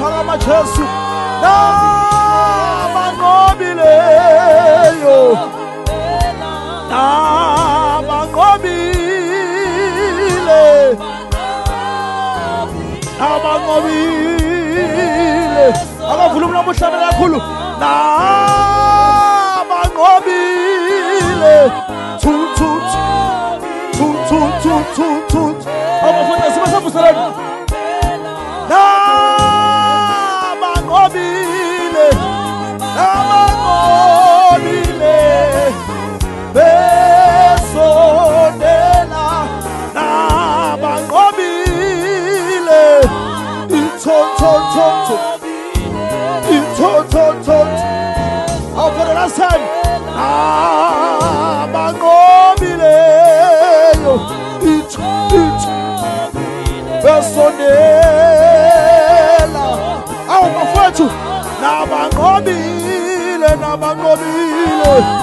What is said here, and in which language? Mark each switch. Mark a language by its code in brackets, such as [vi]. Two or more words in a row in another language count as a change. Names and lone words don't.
[zu] lama Jesu nabanqobileyo nabanqobile nabanqobile akavula umlomo uhlabela kakhulu nabanqobile thu thu thu thu thu thu thu abafuna sibasavuselana nabanqobile nabanqobile besondela nabanqobile ithothothotho ithothothotho [en] for the last time [zu] nabanqobileyo besondela awu bafowethu nabanqobile nabanqobile